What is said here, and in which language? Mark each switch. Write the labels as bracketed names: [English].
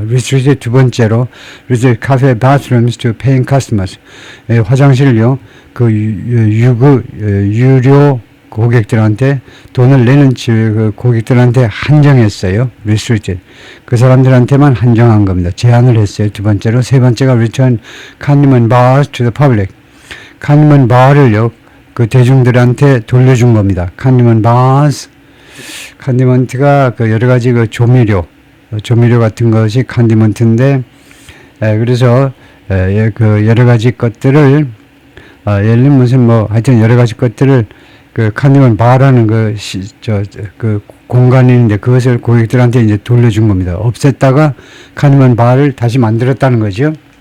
[English] Restricted [Korean] 두 번째로 [English] Restricted cafe bathrooms to paying customers. [Korean] 화장실요. 그 유료 고객들한테 돈을 내는 그 고객들한테 한정했어요. [English] Restricted. [Korean] 그 사람들한테만 한정한 겁니다. 제한을 했어요. 두 번째로. 세 번째가 [English] Return condiment bars to the public. condiment bar을요. [Korean] 그 대중들한테 돌려준 겁니다. 컨디먼트 바스. 컨디먼트가 그 여러 가지 그 조미료 같은 것이 컨디먼트인데, 그래서 그 여러 가지 것들을 예를 들면 무슨 하여튼 여러 가지 것들을 그 컨디먼트 바라는 그 공간이 있는데 그것을 고객들한테 이제 돌려준 겁니다. 없앴다가 컨디먼트 바를 다시 만들었다는 거죠.